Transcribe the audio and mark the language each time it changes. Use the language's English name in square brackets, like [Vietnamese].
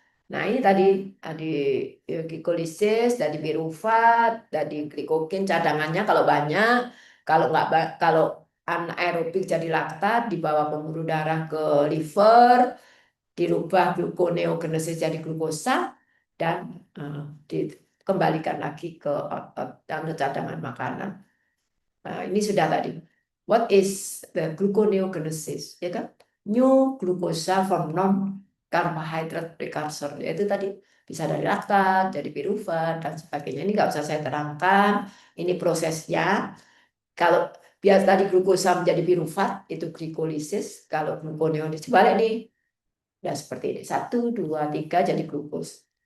[Indonesian] Nah, ini tadi glikolisis, dari pirufat, dari glikogen cadangannya kalau banyak, kalau nggak kalau anaerobik jadi laktat dibawa pembuluh darah ke liver, dirubah gluconeogenesis jadi glukosa dan dikembalikan lagi ke otot dan ke cadangan makanan. Nah, ini sudah tadi. [English] What is the gluconeogenesis? [Indonesian] Ya kan? [English] New glucosa from non carbohydrate precursor. [Indonesian] Yaitu tadi bisa dari laktat, dari pirufat dan sebagainya. Ini nggak usah saya terangkan. Ini prosesnya. Kalau biar tadi glukosa menjadi pirufat itu glikolisis. Kalau gluconeogenesis balik nih. Nah, seperti ini. 1, 2, 3 jadi glukos.